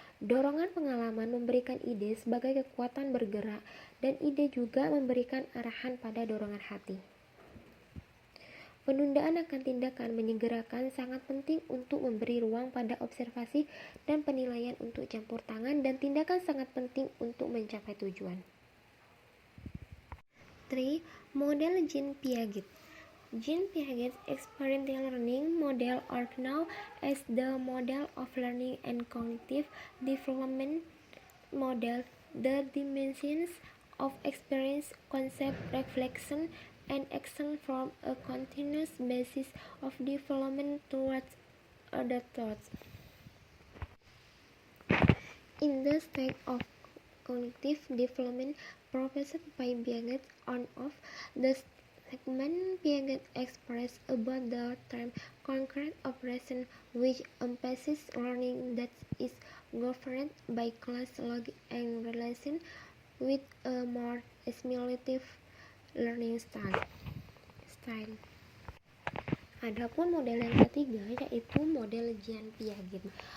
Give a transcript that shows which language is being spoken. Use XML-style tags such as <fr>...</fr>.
<id>Dorongan pengalaman memberikan ide sebagai kekuatan bergerak, dan ide juga memberikan arahan pada dorongan hati. Penundaan akan tindakan menyegerakan sangat penting untuk memberi ruang pada observasi dan penilaian untuk campur tangan, dan tindakan sangat penting untuk mencapai tujuan. 3. Model Jean Piaget.</id> <en>Jean Piaget's experiential learning model, or known as the model of learning and cognitive development model, the dimensions of experience, concept, reflection, and action form a continuous basis of development towards other thoughts. In the state of cognitive development professed by Piaget on of the segment Piaget expressed about the term concrete operation, which emphasizes learning that is governed by class logic and relation with a more assimilative learning style.</en> <id>Adapun model yang ketiga yaitu model Jean Piaget.</id>